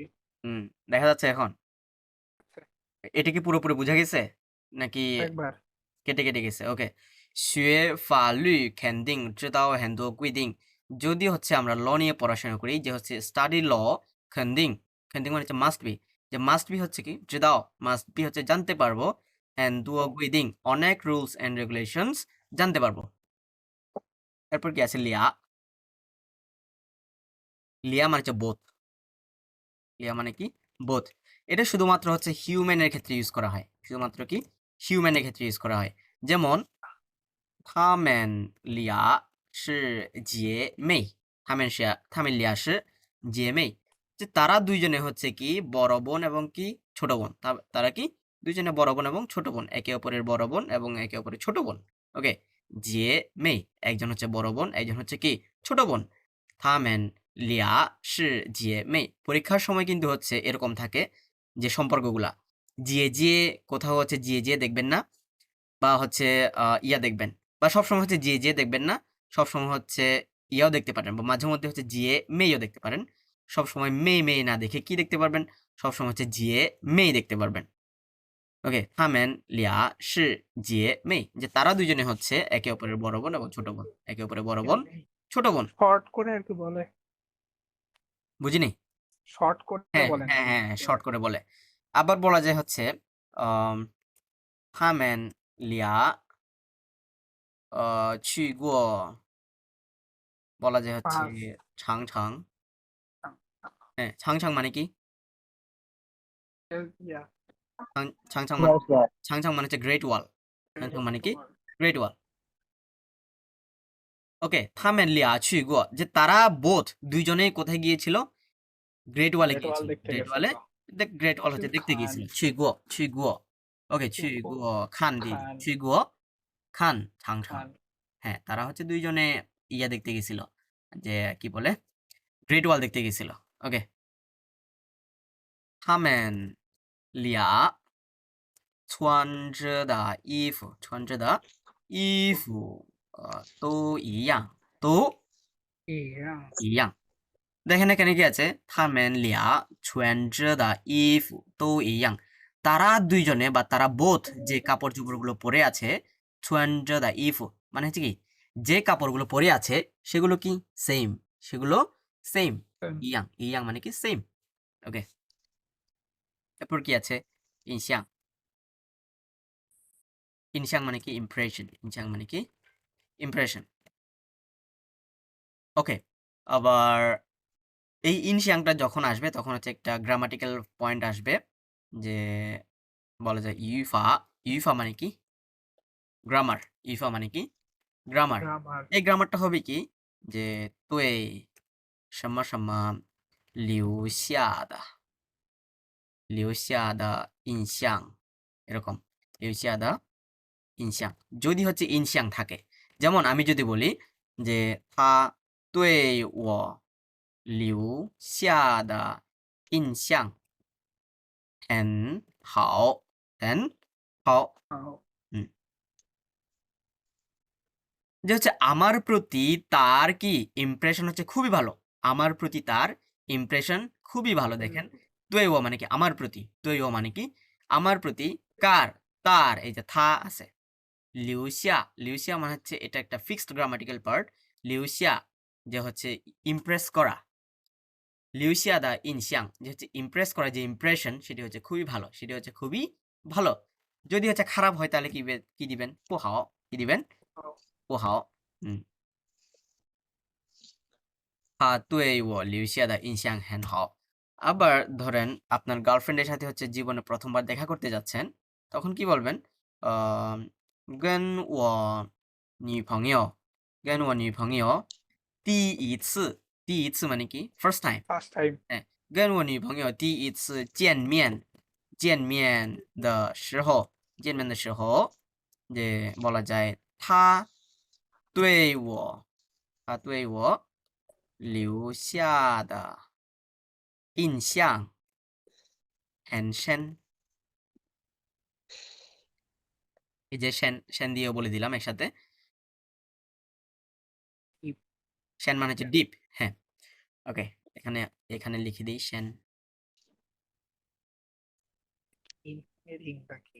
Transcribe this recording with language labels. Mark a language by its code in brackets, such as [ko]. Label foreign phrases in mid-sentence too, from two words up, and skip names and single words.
[bn] হুম, দেখা যাচ্ছে এখন। এটা কি পুরোপুরি বোঝা গেছে নাকি একবার। কেটে কেটে গেছে? ওকে, [zh] 学法律肯定知道很多规定, [bn] যদি হচ্ছে আমরা ল নিয়ে পড়াশোনা করি, যে হচ্ছে স্টাডি ল, [zh] 肯定, 肯定 [bn] মানে হচ্ছে [en] must be, [bn] যে [en] must be [bn] হচ্ছে কি 知道, [en] must be [bn] হচ্ছে জানতে পারবো, [zh] 很多规定 [bn] অনেক [en] rules and regulations [bn] জানতে পারবো। এরপর কি আছে লিয়া। লিয়া মানে হচ্ছে বোথ। লিয়া মানে কি বোথ। এটা শুধুমাত্র হচ্ছে হিউম্যানের ক্ষেত্রে ইউজ করা হয়, শুধুমাত্র কি হিউম্যানের ক্ষেত্রে ইউজ করা হয়। [zh] যেমন 他们俩是姐妹，他们俩是姐妹, [bn] যে তারা দুইজনে হচ্ছে কি বড় বোন এবং কি ছোট বোন। তারা কি দুইজনে বড় বোন এবং ছোট বোন, একে অপরের বড় বোন এবং একে অপরের ছোট বোন। ওকে, যে মেই একজন হচ্ছে বড় বোন, একজন হচ্ছে কি ছোট বোন। [zh] 他们俩是姐妹, [bn] পরীক্ষার সময় কিন্তু হচ্ছে এরকম থাকে যে সম্পর্কগুলা, যে কোথাও হচ্ছে যে দেখবেন না, বা হচ্ছে ইয়া দেখবেন, বা সবসময় হচ্ছে যে দেখবেন না, সবসময় হচ্ছে ইয়াও দেখতে পারেন, বা মাঝে মধ্যে হচ্ছে জিয়ে মেয়েও দেখতে পারেন। সবসময় মেয়ে না দেখে কি দেখতে পারবেন, সবসময় হচ্ছে জিয়ে মেয়ে দেখতে পারবেন। ওকে, [zh] 他们俩是姐妹, [bn] যে তারা দুইজনে হচ্ছে একে অপরের বড় বোন এবং ছোট বোন, একে অপরের বড় বোন ছোট বোন। শর্ট করে আর কি বলে, বুঝিনি? শর্ট করে হ্যাঁ বলেন হ্যাঁ আর কি। হ্যাঁ, শর্ট করে বলে। আবার বলা যায় হচ্ছে 他们俩去过, বলা যায় হচ্ছে পাঁচ 长长। হ্যাঁ,长长 মানে কি? ইয়া 长长মানে长长 মানে হচ্ছে গ্রেট ওয়াল। 长长 মানে কি গ্রেট ওয়াল। ওকে, [zh] 他们俩去过, [bn] যে তারা বোথ দুইজনেই কোথায় গিয়েছিল? গ্রেট ওয়ালে গ্রেট ওয়াল গিয়েছিল। দেখতে গ্রেট গেছিল। ওয়ালে, গ্রেট ওয়াল হচ্ছে দেখতে খান [zh] গিয়েছিল। 去过。ওকে, 去过看的, [bn] খান [zh] 去过看长长। [bn] খান হ্যাঁ, তারা হচ্ছে দুইজনে ইয়া দেখতে গেছিল, যে কি বলে গ্রেট ওয়াল দেখতে গেছিল। ওকে, [zh] 他们俩穿着的衣服，都一样，都 [bn] ইয়া 一样。দেখেন এখানে কি আছে? [zh] 他们俩穿着的衣服都一样。 [bn] তারা দুইজনে বা তারা বোথ যে কাপড় চোপড়গুলো পরে আছে, [zh] 穿着的衣服 [bn] মানে হচ্ছে কি যে কাপড়গুলো পরে আছে সেগুলো কি সেম, সেগুলো সেম। ইয়াং, ইয়াং মানে কি সেম। ওকে, এরপর কি আছে? ইনশাং। ইনশাং মানে কি ইমপ্রেশন, ইনশাং মানে কি ইমপ্রেশন। ওকে, আবার এই ইনশিয়াংটা যখন আসবে তখন হচ্ছে একটা গ্রামাটিক্যাল পয়েন্ট আসবে, যে বলা যায় ইউফা। ইউফা মানে কি গ্রামার, ইউফা মানে কি গ্রামার। গ্রামার এই গ্রামারটা হবে কি, যে [zh] 对什么什么留下的印象, [bn] এরকম [zh] 留下的印象, [bn] যদি হচ্ছে ইনশিয়াং থাকে। যেমন আমি যদি বলি যে [zh] 他对我留下的印象很好,很好. 嗯, [bn] যে হচ্ছে আমার প্রতি তার কি ইমপ্রেশন হচ্ছে খুবই ভালো, আমার প্রতি তার ইমপ্রেশন খুবই ভালো। দেখেন, [zh] 对我 [bn] মানে কি আমার প্রতি, [zh] 对我 [bn] মানে কি আমার প্রতি, কার তার, এই যে থা আছে। 留下 মানে হচ্ছে এটা একটা ফিক্সড গ্রামাটিক্যাল পার্ট। 留下 যে হচ্ছে ইমপ্রেস করা, [zh] 留下的印象 [bn] যে হচ্ছে ইমপ্রেস করা, যে ইমপ্রেশন সেটি হচ্ছে খুবই ভালো, সেটি হচ্ছে খুবই ভালো। যদি হচ্ছে খারাপ হয় তাহলে কি দিবেন? [zh] 不好, [bn] কি দিবেন? [zh] 不好. হুম, 他对我留下的印象很好. [bn] আবার ধরেন আপনার গার্লফ্রেন্ডের সাথে হচ্ছে জীবনে প্রথমবার দেখা করতে যাচ্ছেন, তখন কি বলবেন? আম, [zh] 跟我女朋友跟我女朋友第一次 [bn] মানে কি [en] first time. first time [bn] হ্যাঁ, [zh] 跟我女朋友第一次见面的时候 [bn] যে বলা যায় [zh] 对我他对我留下的印象很深. [bn] এই যে শ্যান দিয়েও বলে দিলাম একসাথে। শ্যান মানে হচ্ছে ডিপ। হ্যাঁ, ওকে, এখানে এখানে লিখে দিই শ্যান। এর ইনটা কি?